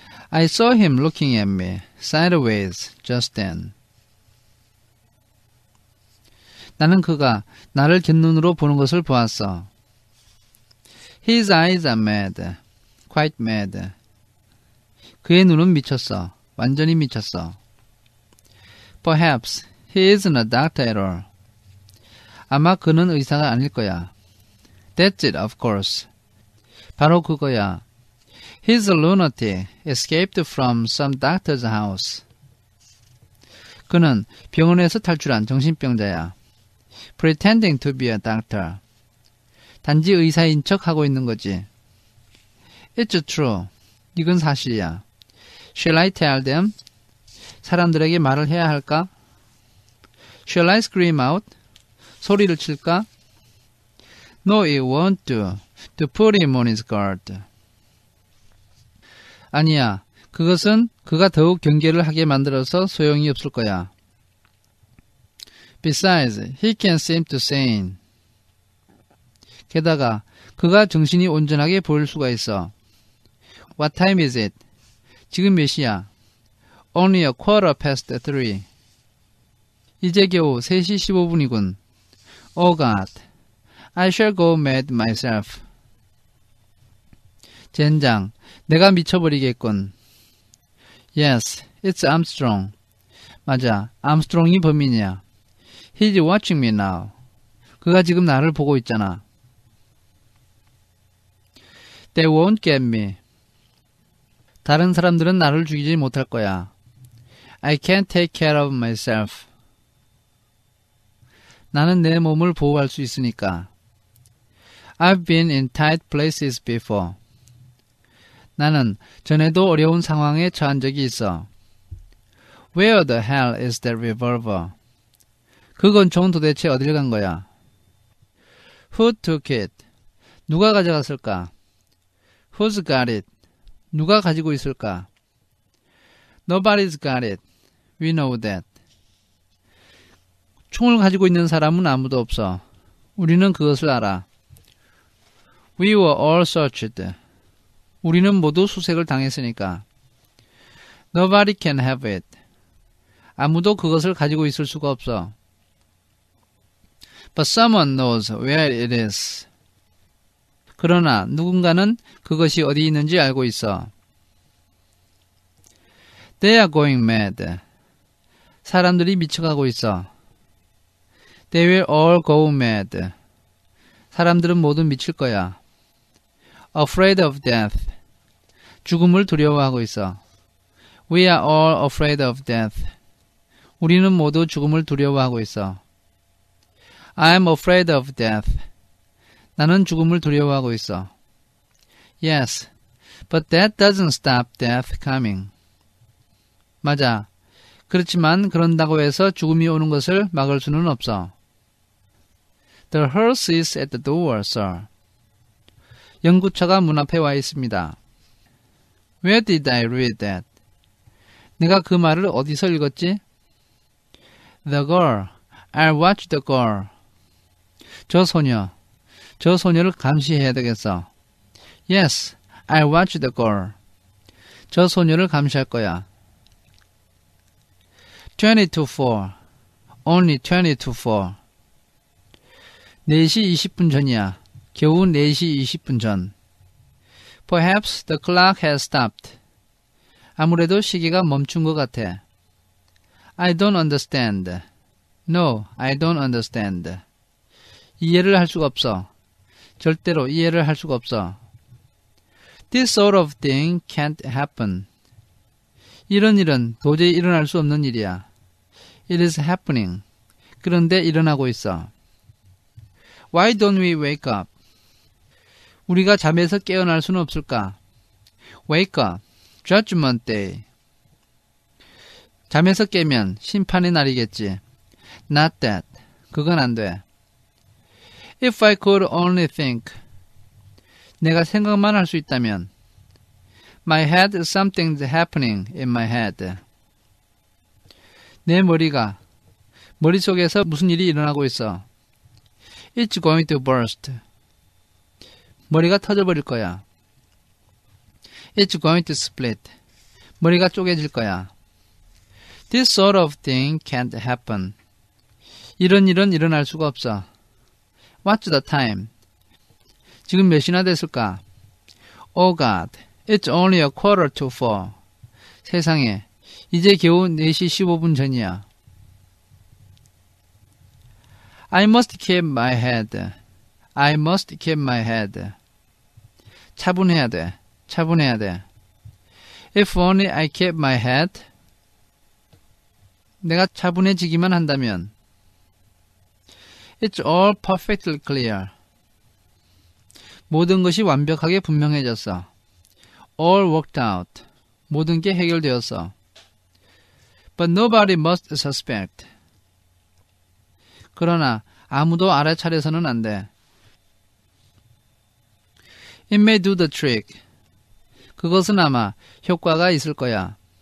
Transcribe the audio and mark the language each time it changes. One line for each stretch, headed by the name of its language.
English: I saw him looking at me sideways just then.
Korean: 나는 그가 나를 곁눈으로 보는 것을 보았어.
English: His eyes are mad, quite mad.
Korean: 그의 눈은 미쳤어. 완전히 미쳤어.
English: Perhaps he isn't a doctor at all.
Korean: 아마 그는 의사가 아닐 거야.
English: That's it, of course.
Korean: 바로 그거야.
English: He's a lunatic, escaped from some doctor's house.
Korean: 그는 병원에서 탈출한 정신병자야.
English: Pretending to be a doctor.
Korean: 단지 의사인 척 하고 있는 거지.
English: It's true.
Korean: 이건 사실이야.
English: Shall I tell them?
Korean: 사람들에게 말을 해야 할까?
English: Shall I scream out?
Korean: 소리를 칠까?
English: No, it won't do. To put him on his guard.
Korean: 아니야. 그것은 그가 더욱 경계를 하게 만들어서 소용이 없을 거야.
English: Besides, he can seem to sane.
Korean: 게다가 그가 정신이 온전하게 보일 수가 있어.
English: What time is it?
Korean: 지금 몇 시야?
English: Only a quarter past 3.
Korean: 이제 겨우 3시 15분이군.
English: Oh God, I shall go mad myself.
Korean: 젠장, 내가 미쳐버리겠군.
English: Yes, it's Armstrong.
Korean: 맞아, 암스트롱이 범인이야.
English: He's watching me now.
Korean: 그가 지금 나를 보고 있잖아.
English: They won't get me.
Korean: 다른 사람들은 나를 죽이지 못할 거야.
English: I can't take care of myself.
Korean: 나는 내 몸을 보호할 수 있으니까.
English: I've been in tight places before.
Korean: 나는 전에도 어려운 상황에 처한 적이 있어.
English: Where the hell is that revolver?
Korean: 그 권총은 도대체 어딜 간 거야?
English: Who took it?
Korean: 누가 가져갔을까?
English: Who's got it?
Korean: 누가 가지고 있을까?
English: Nobody's got it. We know that.
Korean: 총을 가지고 있는 사람은 아무도 없어. 우리는 그것을 알아.
English: We were all searched.
Korean: 우리는 모두 수색을 당했으니까.
English: Nobody can have it.
Korean: 아무도 그것을 가지고 있을 수가 없어.
English: But someone knows where it is.
Korean: 그러나 누군가는 그것이 어디 있는지 알고 있어.
English: They are going mad.
Korean: 사람들이 미쳐가고 있어.
English: They will all go mad.
Korean: 사람들은 모두 미칠 거야.
English: Afraid of death.
Korean: 죽음을 두려워하고 있어.
English: We are all afraid of death.
Korean: 우리는 모두 죽음을 두려워하고 있어.
English: I am afraid of death.
Korean: 나는 죽음을 두려워하고 있어.
English: Yes, but that doesn't stop death coming.
Korean: 맞아. 그렇지만 그런다고 해서 죽음이 오는 것을 막을 수는 없어.
English: The hearse is at the door, sir.
Korean: 연구차가 문 앞에 와 있습니다.
English: Where did I read that?
Korean: 내가 그 말을 어디서 읽었지?
English: The girl. I'll watch the girl.
Korean: 저 소녀를 감시해야 되겠어.
English: Yes, I'll watch the girl.
Korean: 저 소녀를 감시할 거야.
English: 20 to 4. Only 20 to 4.
Korean: 4시 20분 전이야. 겨우 4시 20분 전.
English: Perhaps the clock has stopped.
Korean: 아무래도 시계가 멈춘 것 같아.
English: I don't understand. No, I don't understand.
Korean: 이해를 할 수가 없어. 절대로 이해를 할 수가 없어.
English: This sort of thing can't happen.
Korean: 이런 일은 도저히 일어날 수 없는 일이야.
English: It is happening.
Korean: 그런데 일어나고 있어.
English: Why don't we wake up?
Korean: 우리가 잠에서 깨어날 수는 없을까?
English: Wake up. Judgment day.
Korean: 잠에서 깨면 심판의 날이겠지.
English: Not that.
Korean: 그건 안 돼.
English: If I could only think.
Korean: 내가 생각만 할 수 있다면.
English: My head, something's happening in my head.
Korean: 내 머릿속에서 무슨 일이 일어나고 있어.
English: It's going to burst.
Korean: 머리가 터져버릴 거야.
English: It's going to split.
Korean: 머리가 쪼개질 거야.
English: This sort of thing can't happen.
Korean: 이런 일은 일어날 수가 없어.
English: What's the time?
Korean: 지금 몇 시나 됐을까?
English: Oh God, it's only a quarter to 4.
Korean: 세상에, 이제 겨우 4시 15분 전이야.
English: I must keep my head. I must keep my head.
Korean: 차분해야 돼. 차분해야 돼.
English: If only I kept my head.
Korean: 내가 차분해지기만 한다면.
English: It's all perfectly clear.
Korean: 모든 것이 완벽하게 분명해졌어.
English: All worked out.
Korean: 모든 게 해결되었어.
English: But nobody must suspect.
Korean: 그러나 아무도 알아차려서는 안 돼.
English: It may do the trick.
Korean: 그것은 아마 효과가 있을 거야.